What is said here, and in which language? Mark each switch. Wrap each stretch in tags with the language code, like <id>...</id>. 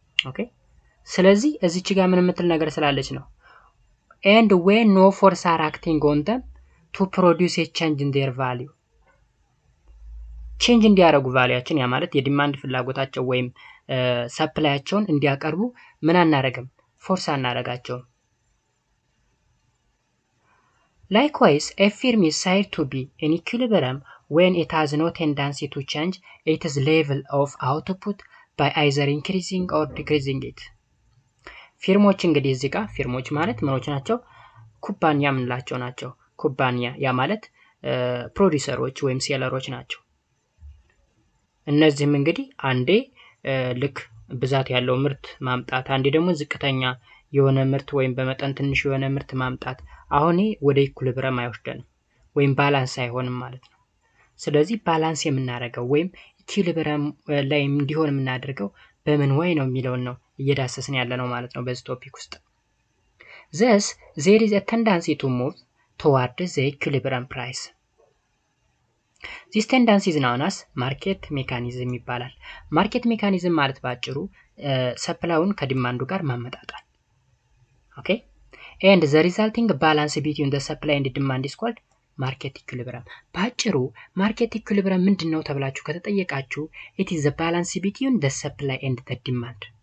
<am>ኦኬ ስለዚህ እዚች ጋር ምን የምትል ነገር ስላለች ነው</am> <en>and when no force are acting on them to produce a change in their value.</en> <am>ቼንጅ እንዲያደርጉ ቫልዩአችን ያ ማለት የዲማንድ ፍላጎታቸው ወይም ሰፕላያቸውን እንዲያቀርቡ ምን አናረግም? ፎርስ አናረጋቸው።</am> <en>Likewise, a firm is said to be in equilibrium when it has no tendency to change its level of output by either increasing or decreasing it.</en> <am>ፊርሞች እንግዲህ እዚህ ጋር ፊርሞች ማለት ምኖች ናቸው? ኩባንያ ምንላቸው ናቸው። ኩባንያ ያ ማለት ፕሮዲዩሰሮች ወይም ሴለሮች ናቸው። እነዚህም እንግዲህ አንዴ ልክ ብዛት ያለው ምርት ማምጣት አንዴ ደግሞ ዝቅተኛ የሆነ ምርት ወይም በመጠን ትንሽ የሆነ ምርት ማምጣት አሁን ወደ ኢኩሊብሪየም አይወስደንም ወይም ባላንስ አይሆንም ማለት ነው። ስለዚህ ባላንስ የምናደርገው ወይም ኢኩሊብሪየም ላይ እንዲሆን የምናደርገው በምን ወይ ነው የሚለውን ነው እየዳሰስን ያለ ነው ማለት ነው በዚህ ቶፒክ ውስጥ።</am> <en>Thus, there is a tendency to move toward the equilibrium price. This tendency is known as market mechanism</en> <am>ይባላል። ማርኬት ሜካኒዝም ማለት ባጭሩ ሰፕላዩን ከዲማንዱ ጋር ማመጣጣል። ኦኬ</am> <en>and the resulting balance between the supply and demand is called market equilibrium.</en> <am>ባጭሩ ማርኬት ኢኩሊብሪየም ምንድነው ተብላችሁ ከተጠየቃችሁ</am> <en>it is the balance between the supply and the demand.</en>